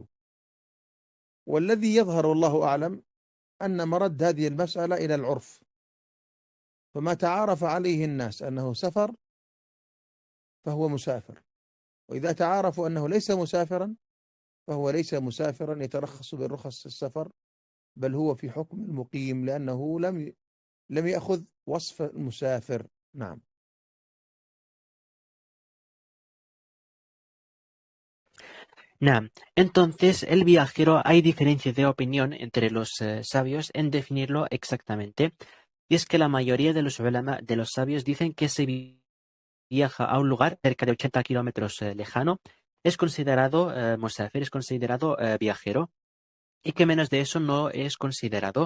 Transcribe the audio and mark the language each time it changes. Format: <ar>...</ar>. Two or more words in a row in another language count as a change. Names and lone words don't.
<ar>والذي يظهر والله أعلم أن مرد هذه المسألة إلى العرف، فما تعارف عليه الناس أنه سفر فهو مسافر، وإذا تعارفوا أنه ليس مسافرا فهو ليس مسافرا يترخص بالرخص السفر، بل هو في حكم المقيم لأنه لم يأخذ وصف المسافر. نعم. Naam.</ar> <es>Entonces, el viajero, hay diferencia de opinión entre los sabios en definirlo exactamente. Y es que la mayoría de los ulama, de los sabios, dicen que se viaja a un lugar cerca de 80 kilómetros lejano, es considerado musafir, es considerado viajero, y que menos de eso no es considerado.</es>